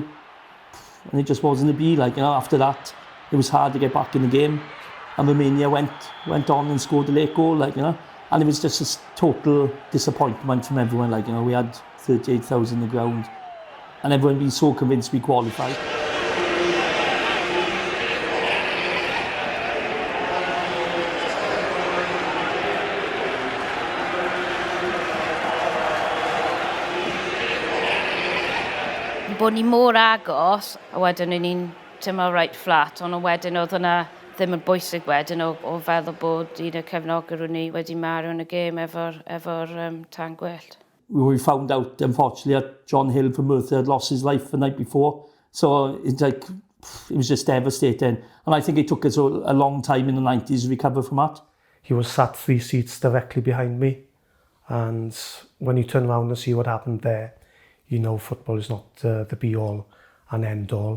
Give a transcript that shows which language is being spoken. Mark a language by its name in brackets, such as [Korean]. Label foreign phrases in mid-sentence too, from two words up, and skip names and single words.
[English] And it just wasn't to be. After that, it was hard to get back in the game. And Romania went on and scored the late goal, And it was just a total disappointment from everyone, we had 38,000 on the ground. And everyone being so convinced we qualified. [Welsh] Bod ni mor agos, a wedyn ni'n teimlo [English] right flat, [Welsh] ond wedyn oedd hwnna ddim yn bwysig wedyn o feddwl bod un o cefnogwyr ni wedi marw yn y gêm efo'r tan gwyllt. [English] We found out, unfortunately, that John Hill from Merthyr had lost his life the night before. So it was just devastating. And I think it took us a long time in the 90s to recover from that. He was sat 3 seats directly behind me. And when you turn around and see what happened there, football is not the be-all and end-all.